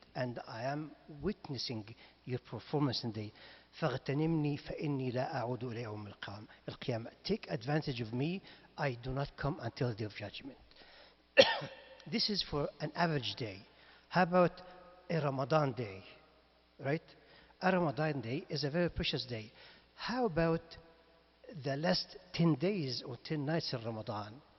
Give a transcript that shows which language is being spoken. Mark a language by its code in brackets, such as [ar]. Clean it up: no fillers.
[en] And I am witnessing your performance in the day. [ar] فاغتنمني فإني لا أعود إلى يوم القيامة. [en] Take advantage of me. I do not come until the day of judgment. This is for an average day. How about a Ramadan day? Right? A Ramadan day is a very precious day. How about the last 10 days or 10 nights of Ramadan?